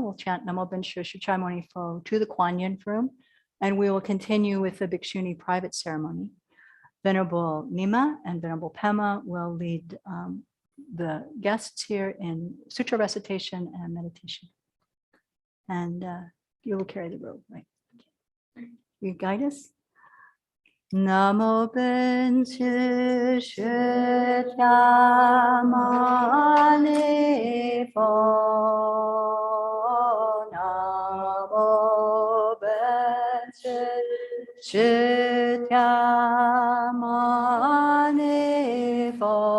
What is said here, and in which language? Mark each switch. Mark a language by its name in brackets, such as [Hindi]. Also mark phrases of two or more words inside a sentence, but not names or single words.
[English] We'll chant [Chinese] 南无本师释迦牟尼佛 [English] to the Kuan Yin room, and we will continue with the Bhikshuni private ceremony. Venerable Nima and Venerable Pema will lead the guests here in Sutra recitation and meditation. And you will carry the robe, right? You guide us. [Chinese] 南无本师释迦牟尼佛. 南无本师释迦牟尼佛.